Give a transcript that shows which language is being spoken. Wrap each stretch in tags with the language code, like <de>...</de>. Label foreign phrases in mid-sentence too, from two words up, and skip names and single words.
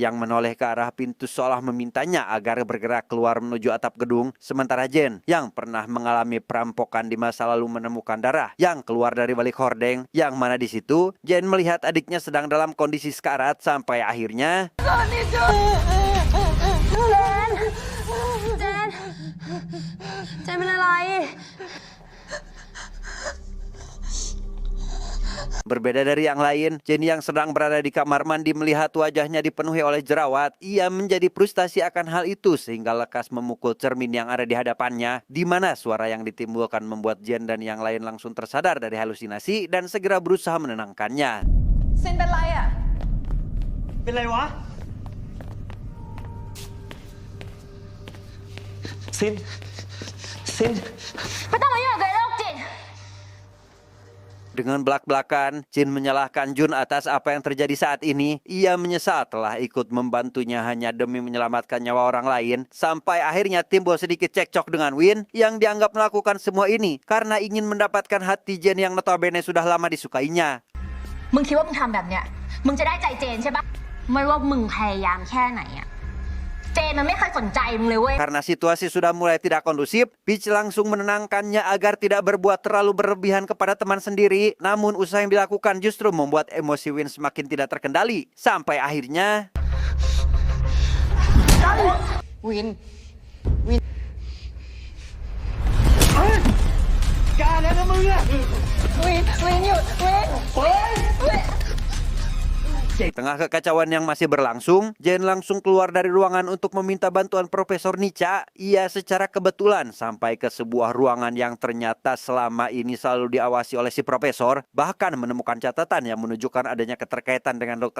<id>yang menoleh ke arah pintu seolah memintanya agar bergerak keluar menuju atap gedung, sementara Jen yang pernah mengalami perampokan di masa lalu menemukan darah yang keluar dari balik hordeng, yang mana di situ Jen melihat adiknya sedang dalam kondisi sekarat sampai akhirnya</id> <th>เจน เจนเป็นอะไร</th> <id>Berbeda dari yang lain, Jenny yang sedang berada di kamar mandi melihat wajahnya dipenuhi oleh jerawat. Ia menjadi frustasi akan hal itu sehingga lekas memukul cermin yang ada di hadapannya, di mana suara yang ditimbulkan membuat Jen dan yang lain langsung tersadar dari halusinasi dan segera berusaha menenangkannya.</id> <th>เซนเป็นไรอ่ะ เป็นไรวะ ซิน ไม่ต้องมายุ่งกับไอ้โรคจิต</th> <id>Dengan belak-belakan, Chin menyalahkan Jun atas apa yang terjadi saat ini. Ia menyesal telah ikut membantunya hanya demi menyelamatkan nyawa orang lain. Sampai akhirnya timbul sedikit cekcok dengan Win yang dianggap melakukan semua ini karena ingin mendapatkan hati Jen yang notabene sudah lama disukainya.</id> <th>มึงคิดว่ามึงทำแบบเนี้ย มึงจะได้ใจเจนใช่ปะไม่ว่ามึงพยายามแค่ไหนอะ ใจเจนมันไม่เคยสนใจมึงเลยเว้ย</th> <id>Karena situasi sudah mulai tidak kondusif, Peach langsung menenangkannya agar tidak berbuat terlalu berlebihan kepada teman sendiri. Namun usaha yang dilakukan justru membuat emosi Win semakin tidak terkendali. Sampai akhirnya...</id> <th>Win หยุด</th> <id>Di tengah kekacauan yang masih berlangsung, Jen langsung keluar dari ruangan untuk meminta bantuan Profesor Nica. Ia secara kebetulan sampai ke sebuah ruangan yang ternyata selama ini selalu diawasi oleh si profesor, bahkan menemukan catatan yang menunjukkan adanya keterkaitan dengan Dr.</id>